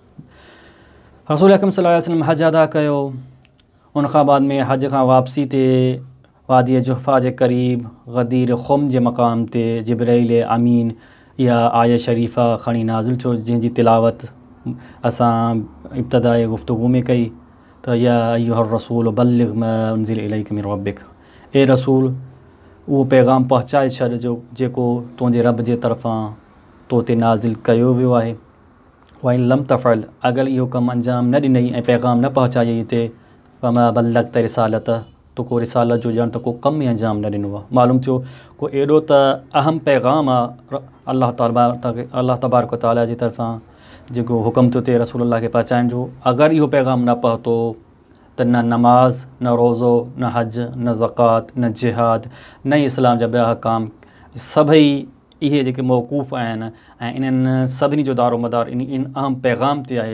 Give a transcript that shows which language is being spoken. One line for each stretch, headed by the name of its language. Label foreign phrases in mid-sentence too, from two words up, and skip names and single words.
Sindhi: रसूल अकरम
Arabic: صلى الله عليه وسلم
Sindhi: हज अदा कयो। उनखां बाद में हज खां वापसी ते वादी जुहफ़ा जे क़रीब ग़दीर ख़ुम जे मक़ाम ते जिब्राईल अमीन इहा आयत शरीफ़ा खणी नाज़िल थियो, जंहिंजी तिलावत असां इब्तिदाई गुफ्तगू में कई त
Arabic: يا أيها الرسول بلغ ما أنزل إليك من ربك.
Sindhi: ए रसूल, उहो पैगाम पहुचाए छॾ जेको तुंहिंजे रब जे तरफ़ां तो ते नाज़िल कयो वियो आहे।
Arabic: و إن لم تفعل,
Sindhi: अगरि इहो कमु अंजाम न ॾिनई ऐं पैगाम न पहुचाई हिते,
Arabic: فما بلغت رسالته,
Sindhi: तो को रिसालत जो ॼण त को कमु ई अंजाम न ॾिनो आहे। मालूम थियो को एॾो त अहम पैगाम आहे अल्लाह
Arabic: تبارك و تعالى
Sindhi: जी तरफ़ां जेको हुकुम थो थिए रसूलुल्लाह खे पहुचाइण जो। अगरि इहो पैगाम न पहुतो त न नमाज़, न रोज़ो, न हज, न ज़कात, न जिहाद, न इस्लाम जा ॿिया हकाम, सभई इहे जेके मौक़ूफ़ आहिनि ऐं इन्हनि सभिनी जो दारोमदार इन अहम पैगाम ते आहे।